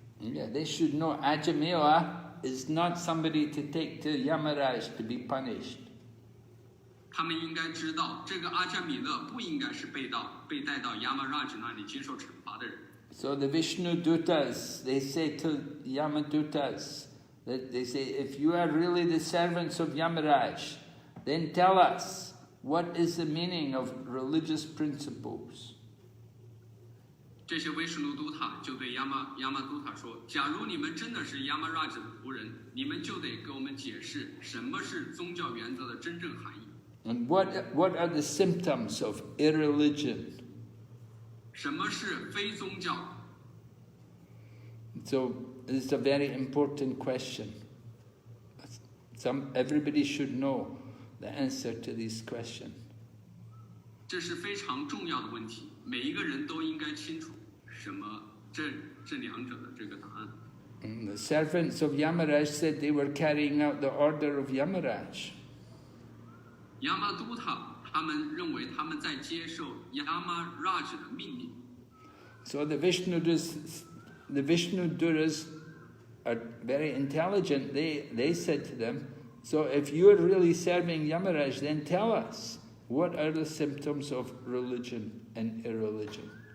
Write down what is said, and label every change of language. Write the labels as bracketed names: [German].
[English] Yeah, they should know Ajāmila is not somebody to take to Yamaraj to be punished. [Chinese] 他们应该知道，这个阿伽米勒不应该是被带到亚玛拉吉那里接受惩罚的人。 [English] So the Vishnu Dutas, they say to Yamadutas, that they say, if you are really the servants of Yamaraj, then tell us, what is the meaning of religious principles? [Chinese] 这些威什努都塔就对亚玛都塔说：“假如你们真的是亚玛拉吉的仆人，你们就得给我们解释什么是宗教原则的真正含义。 [English] And what are the symptoms of irreligion? [Chinese] 什么是非宗教？” [English] So this is a very important question. Everybody should know the answer to this question. [Chinese] 这是非常重要的问题，每一个人都应该清楚什么这两者的这个答案。 [English] And the servants of Yamaraj said they were carrying out the order of Yamaraj. [Chinese] 亚玛都塔他们认为他们在接受亚玛拉吉的命令。 [English] So the Vishnuduras are very intelligent. They said to them, so if you are really serving Yamaraj, then tell us, what are the symptoms of religion and irreligion?